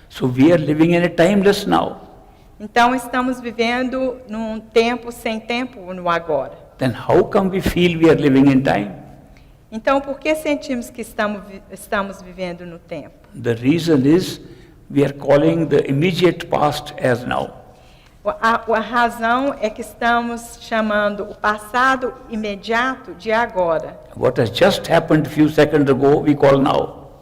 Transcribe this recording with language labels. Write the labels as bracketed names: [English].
[English] So we are living in a timeless now. [Portuguese] Então, estamos vivendo num tempo sem tempo no agora. [English] Then how come we feel we are living in time? [Portuguese] Então, por que sentimos que estamos vivendo no tempo? [English] The reason is we are calling the immediate past as now. [Portuguese] A razão é que estamos chamando o passado imediato de agora. [English] What has just happened a few seconds ago, we call now.